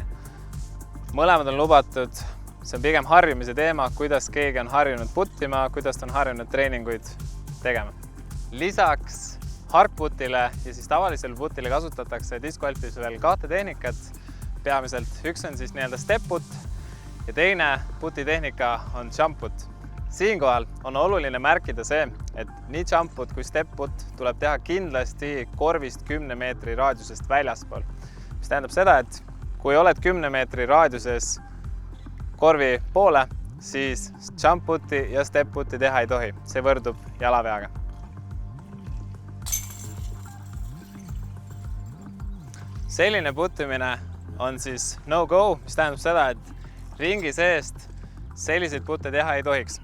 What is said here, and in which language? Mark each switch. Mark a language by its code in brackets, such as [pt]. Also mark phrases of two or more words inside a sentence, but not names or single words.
[et] Mõlemad on lubatud. See on pigem harjumise teema, kuidas keegi on harjunud puttima, kuidas on harjunud treeninguid tegema. Lisaks harkputile ja siis tavalisele putile kasutatakse discgolfis veel 2 tehnikat. Peamiselt üks on siis nii-öelda [en] step put [et] ja teine putitehnika on [en] jump put. [et] Siinkohal on oluline märkida see, et nii [en] jump put [et] kui [en] step put [et] tuleb teha kindlasti korvist 10 meetri raadiusest väljaspool. Mis tähendab seda, et kui oled 10 meetri raadiuses korvi poole, siis [en] jump puti [et] ja [en] step puti [et] teha ei tohi. See võrdub jalaveaga. Selline puttimine on siis no-go, mis tähendab seda, et ringi seest selliseid putte teha ei tohiks.